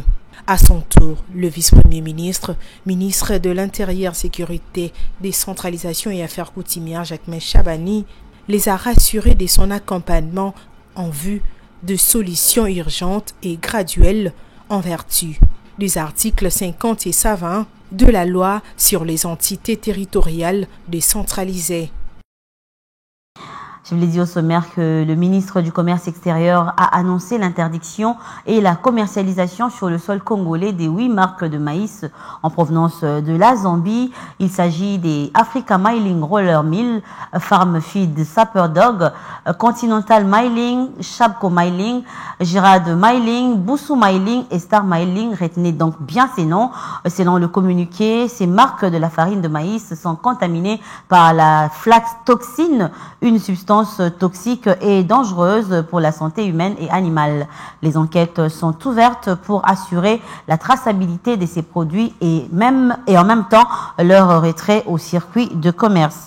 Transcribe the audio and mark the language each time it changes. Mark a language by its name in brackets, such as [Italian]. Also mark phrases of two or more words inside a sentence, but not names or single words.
[French] À son tour, le vice-premier ministre, ministre de l'Intérieur, Sécurité, Décentralisation et Affaires coutumières, Jacques Chabani, les a rassurés de son accompagnement en vue de solutions urgentes et graduelles en vertu des articles 50 et 120 de la loi sur les entités territoriales décentralisées. Je vous l'ai dit au sommaire que le ministre du Commerce extérieur a annoncé l'interdiction et la commercialisation sur le sol congolais des 8 marques de maïs en provenance de la Zambie. Il s'agit des Africa Milling Roller Mill, Farm Feed Sapper Dog, Continental Milling, Shabco Milling, Girard Milling, Boussou Milling et Star Milling. Retenez donc bien ces noms. Selon le communiqué, ces marques de la farine de maïs sont contaminées par la flax-toxine, une substance toxique et dangereuse pour la santé humaine et animale. Les enquêtes sont ouvertes pour assurer la traçabilité de ces produits et en même temps leur retrait au circuit de commerce.